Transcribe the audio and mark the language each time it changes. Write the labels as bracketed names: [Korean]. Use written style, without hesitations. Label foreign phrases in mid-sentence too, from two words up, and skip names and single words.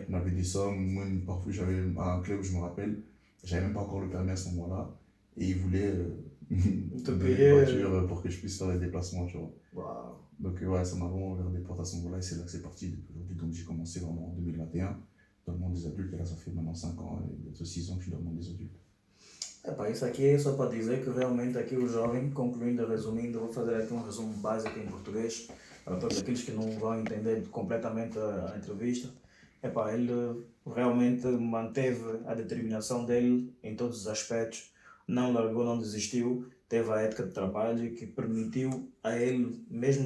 [French] On avait des sommes, moi, parfois j'avais un club, je me rappelle, j'avais même pas encore le permis à ce moment-là, et ils voulaient me Te donner une payer. voiture pour que je puisse faire les déplacements, tu vois. Waouh. Donc ouais, ça m'a vraiment ouvert des portes à ce moment-là, et c'est là que c'est parti depuis aujourd'hui. Donc j'ai commencé vraiment en 2021 dans le monde des adultes, et là ça fait maintenant 5 ans, et bientôt 6 ans que je suis dans le monde des adultes. [Portuguese] Epá, isso aqui é só para dizer que realmente aqui o jovem, concluindo, resumindo, vou fazer aqui um resumo básico em português, para todos aqueles que não vão entender completamente a entrevista. Epá, ele realmente manteve a determinação dele em todos os aspectos, não largou, não desistiu, teve a ética de trabalho que permitiu a ele, mesmo